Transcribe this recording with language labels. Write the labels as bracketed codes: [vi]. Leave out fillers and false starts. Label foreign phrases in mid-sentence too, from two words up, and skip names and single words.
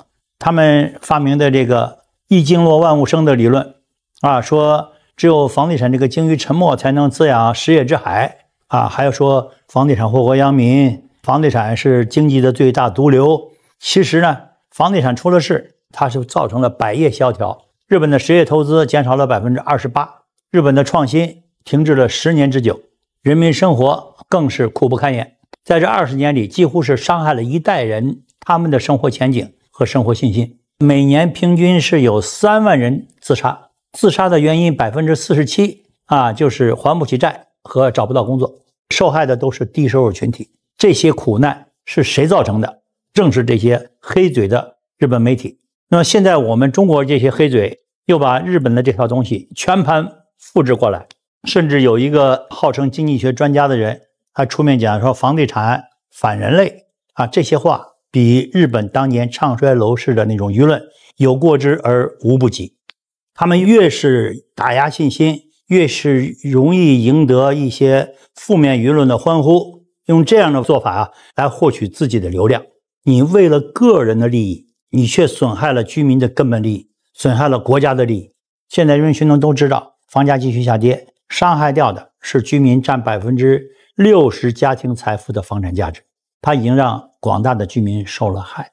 [zh] 他們發明的這個一經落萬物生的理論啊，說只有房地產這個精於沉沒才能滋養實業之海啊，還有說房地產禍國殃民，房地產是經濟的最大毒瘤。其實呢，房地產出了事，它是造成了百業蕭條，日本的實業投資減少了28%，日本的創新停滯了10年之久，人民生活更是苦不堪言。在這20年裡，幾乎是傷害了一代人他們的生活前景和生活信心。每年平均是有3萬人自殺，自殺的原因47%啊，就是還不起債和找不到工作。受害的都是低收入群體。這些苦難是誰造成的？正是這些黑嘴的日本媒体。那麼現在我們中國這些黑嘴又把日本的這套東西全盤複製過來， 甚至有一個號稱經濟學專家的人還出面講說房地產反人類啊，這些話比日本當年唱衰樓市的那種輿論有過之而無不及。他們越是打壓信心，越是容易贏得一些負面輿論的歡呼，用這樣的做法來獲取自己的流量。你為了個人的利益，你卻損害了居民的根本利益，損害了國家的利益。現在人民群众都知道，房價繼續下跌，傷害掉的是居民占60%家庭財富的房產價值，它已經讓廣大的居民受了害。